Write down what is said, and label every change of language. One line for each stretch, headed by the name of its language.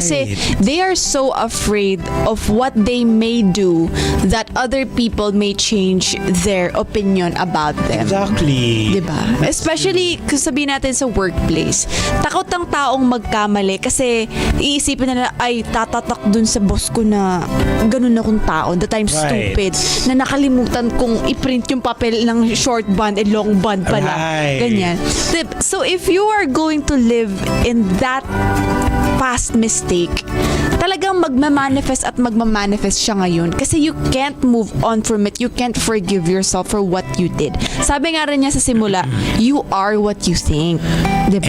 English: Kasi they are so afraid of what they may do that other people may change their opinion about them. Exactly.
Filipino: Diba? Especially kung sabihin natin sa workplace. Takot ang taong magkamali kasi iisipin nila, ay tatatak dun sa boss ko na ganun akong tao,
English: that I'm stupid,
Filipino: na nakalimutan kong i-print yung papel ng short bond and long bond pala. Ganyan.
English: So if you are going to live in that past mistake,
Filipino: talagang magmamanifest at magmamanifest siya ngayon kasi
English: you can't move on from it. You can't forgive yourself for what you did.
Filipino: Sabi nga rin niya sa simula,
English: you are what you think.
Filipino: Diba?